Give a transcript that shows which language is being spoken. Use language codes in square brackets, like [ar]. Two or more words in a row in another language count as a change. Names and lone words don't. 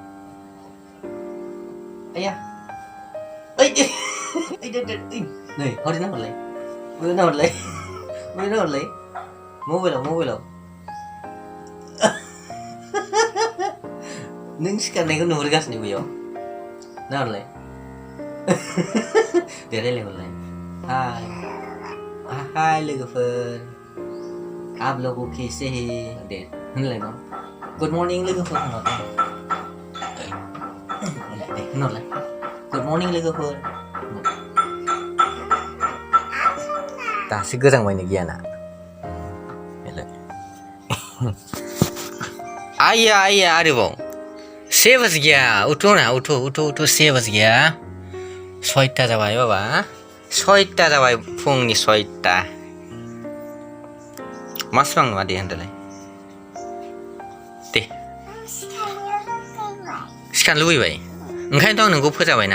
[brx] आया ओइ नै हरना हरलाय मबाइलाव नों सिखारनायखौ नुहुरगासिनो बैयाव नाहरलाय। दे रायलायहरलाय। हाय लोगोफोर, [hi] आप लोगों कैसे हैं? [brx] दे होनलाय न। [en] good morning [brx] लोगोफोर होनहरलाय। [en] good morning [brx] लोगोफोर। दासो गोजांबायनो गियाना। आइया आरोबाव 6 [hi] बज गया। उठो 6 बज गया। [brx] 6टा जाबाय बाबा, 6टा जाबाय, फुंनि 6टा। मा स्रां नङा दे होनदोलाय। दे सिखारनो लुबैबाय, ओंखायनोथ' आं नोंखौ फोजाबायना।